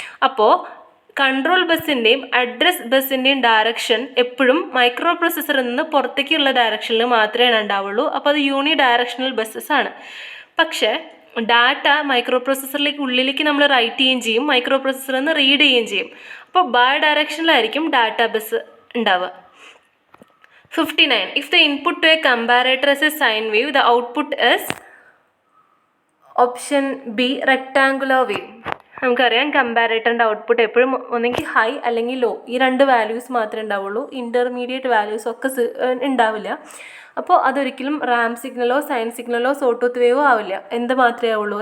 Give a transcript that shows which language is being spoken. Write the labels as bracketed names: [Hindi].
[Malayalam] അപ്പോൾ control ബസ്സിൻ്റെയും address ബസ്സിൻ്റെയും direction എപ്പോഴും micro പ്രോസസ്സറിൽ നിന്ന് പുറത്തേക്കുള്ള ഡയറക്ഷനിൽ മാത്രമേ ഉണ്ടാവുള്ളൂ. അപ്പോൾ അത് യൂണി ഡയറക്ഷണൽ ബസ്സസ് ആണ്. പക്ഷേ ഡാറ്റ മൈക്രോ പ്രോസസ്സറിലേക്ക് ഉള്ളിലേക്ക് നമ്മൾ റൈറ്റ് ചെയ്യുകയും ചെയ്യും, മൈക്രോ പ്രോസസ്സറിൽ നിന്ന് റീഡ് ചെയ്യുകയും ചെയ്യും. അപ്പോൾ ബൈ ഡയറക്ഷനിലായിരിക്കും ഡാറ്റാ ബസ് ഉണ്ടാവുക. 59. [English] If the input to a comparator is a sine wave, the output is option B rectangular wave. [Malayalam] നമുക്കറിയാം കമ്പാരേറ്ററിൻ്റെ ഔട്ട്പുട്ട് എപ്പോഴും ഒന്നെങ്കിൽ ഹൈ അല്ലെങ്കിൽ ലോ, ഈ 2 വാല്യൂസ് മാത്രമേ ഉണ്ടാവുള്ളൂ. ഇൻ്റർമീഡിയറ്റ് വാല്യൂസ് ഒക്കെ ഉണ്ടാവില്ല. അപ്പോൾ അതൊരിക്കലും റാം സിഗ്നലോ സൈൻ സിഗ്നലോ സോട്ടൂത്ത് വേവോ ആവില്ല. എന്ത് മാത്രമേ ആവുള്ളൂ?